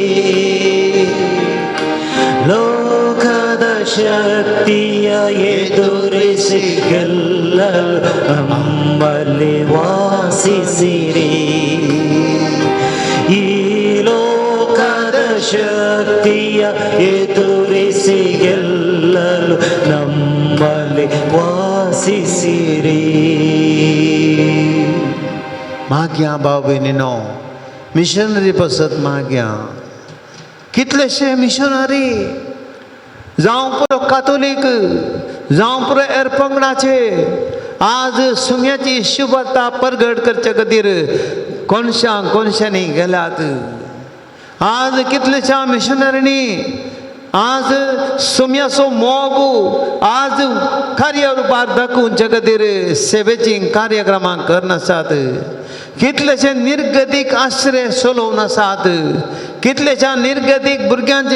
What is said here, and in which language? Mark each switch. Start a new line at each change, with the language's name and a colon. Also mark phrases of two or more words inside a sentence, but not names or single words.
Kannada: ಲೋಕದ ಶಕ್ತಿಯ ಎದುರಿಸಿ ಗೆಲ್ಲಲು ನಮ್ಮಲ್ಲಿ ವಾಸಿಸಿರಿ ಈ ಲೋಕದ ಶಕ್ತಿಯ ಎದುರಿಸಿ ಗೆಲ್ಲಲು ನಮ್ಮಲ್ಲಿ ವಾಸಿಸಿರಿ
Konkani: मागया भाव भयणीनो मिशनरी पसत मागया कितलेशे मिशनरी जावं पुरो कातोलीक जावं पुरो एरपंगडाचे आज सुम्याची शुभता परगट करचे खातीर कोणशांनी गेल्यात आज कितलेशा मिशनरींनी आज सुम्याचो मोग आज कार्य रुपार दाखोवचे खातीर सेवेची कार्यक्रमां करनासात कितलेशे निर्गतीक आश्रय चलोवन आसात कितलेशा निर्गतीक भुरग्यांचे